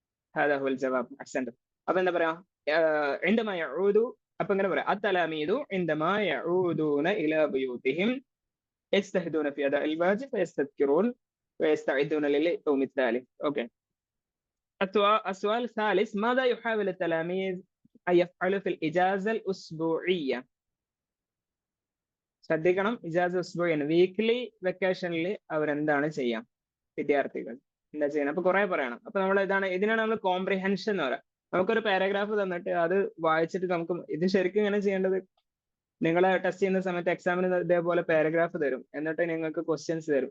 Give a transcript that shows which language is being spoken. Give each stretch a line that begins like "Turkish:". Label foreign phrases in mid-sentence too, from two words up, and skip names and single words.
Arabic: هذا هو الجواب. أحسنت.
Malayalam: അപ്പൊ എന്താ പറയാ
Arabic: عندما يعود
Malayalam: അപ്പൊ ഇങ്ങനെ പറയാം
Arabic: التلاميذ عندما يعودون إلى بيوتهم يجتهدون في أداء الواجب ويستذكرون ويستعدون لليوم التالي. اوكي. السؤال الثالث ماذا يحاول التلاميذ أن يفعلوا في الإجازة الأسبوعية؟
Malayalam: ശ്രദ്ധിക്കണം,
Arabic: إجازة أسبوعية,
English: weekly vacation
Malayalam: അവരെന്താണ് ചെയ്യാം, വിദ്യാർത്ഥികൾ എന്താ ചെയ്യണം? അപ്പൊ കുറെ പറയണം. അപ്പൊ നമ്മൾ ഇതിനാണ് നമ്മൾ കോംപ്രിഹെൻഷൻ എന്ന് പറയാം. നമുക്കൊരു പാരഗ്രാഫ് തന്നിട്ട് അത് വായിച്ചിട്ട് നമുക്ക് ഇത് ശരിക്കും ഇങ്ങനെ ചെയ്യേണ്ടത്, നിങ്ങളെ ടെസ്റ്റ് ചെയ്യുന്ന സമയത്ത് എക്സാമിന് ഇതേപോലെ പാരഗ്രാഫ് തരും, എന്നിട്ട് നിങ്ങൾക്ക് ക്വസ്റ്റ്യൻസ് തരും.